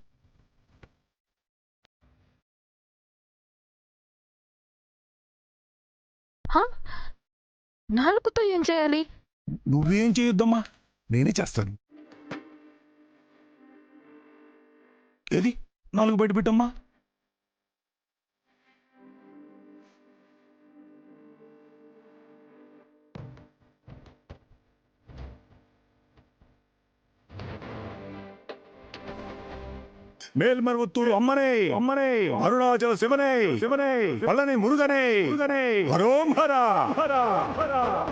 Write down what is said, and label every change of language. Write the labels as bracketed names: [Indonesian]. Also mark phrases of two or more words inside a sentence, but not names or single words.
[Telugu] హా? నాలుగుతో ఏం చేయాలి? నువ్వేం చేయొద్దమ్మా, నేనే చేస్తాను. ఏది నాలుగు బయట పెట్టమ్మా. [Tamil] மேல்மருவத்தூர் அம்மனே அம்மனே, அருணாச்சல சிவனே சிவனே, பழனி முருகனே முருகனே, ஹரோம் ஹரா ஹரா ஹரா.